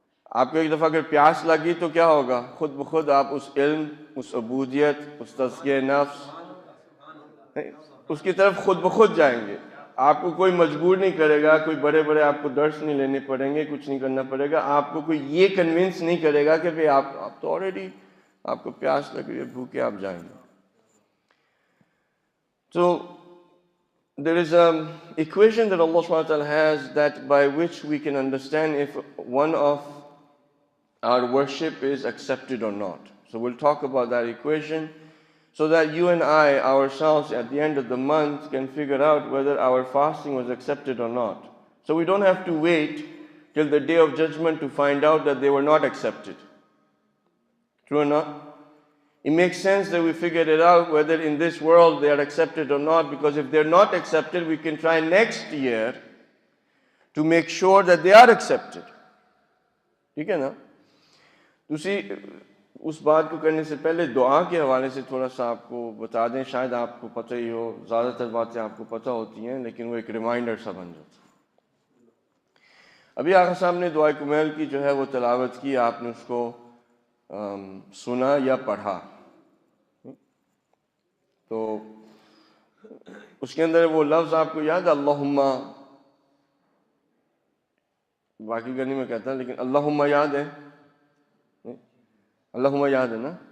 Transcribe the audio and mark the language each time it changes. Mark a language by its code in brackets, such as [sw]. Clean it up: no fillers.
[ur] آپ کو ایک دفعہ اگر پیاس لگی تو کیا ہوگا؟ خود بخود آپ اس علم, اس عبودیت, اس تزکیہ نفس, اس کی طرف خود بخود جائیں گے. آپ کو کوئی مجبور نہیں کرے گا, کوئی بڑے بڑے آپ کو درس نہیں لینے پڑیں گے, کچھ نہیں کرنا پڑے گا. آپ کو کوئی یہ کنونس نہیں کرے گا کہ بھئی آپ تو آلریڈی آپ کو پیاس لگ رہی ہے, بھوکے آپ جائیں گے. [en] So there is an equation that Allah subhanahu wa ta'ala has that by which we can understand if one of our worship is accepted or not. So we'll talk about that equation so that you and I ourselves at the end of the month can figure out whether our fasting was accepted or not. So we don't have to wait till the day of judgment to find out that they were not accepted. True or not? It makes sense that we figured it out whether in this world they are accepted or not, because if they're not accepted, we can try next year to make sure that they are accepted. [ur] ٹھیک ہے نا. دوسری اس بات کو کرنے سے پہلے دعا کے حوالے سے تھوڑا سا آپ کو بتا دیں, شاید آپ کو پتہ ہی ہو, زیادہ تر باتیں آپ کو پتہ ہوتی ہیں لیکن وہ ایک ریمائنڈر سا بن جاتا ہے. ابھی آقا صاحب نے دعائے کمیل کی جو ہے وہ تلاوت کی, آپ نے اس کو سنا یا پڑھا, تو اس کے اندر وہ لفظ آپ کو یاد ہے اللہم, باقی گرنی میں کہتا ہے لیکن اللہم یاد ہے, اللہم یاد ہے نا.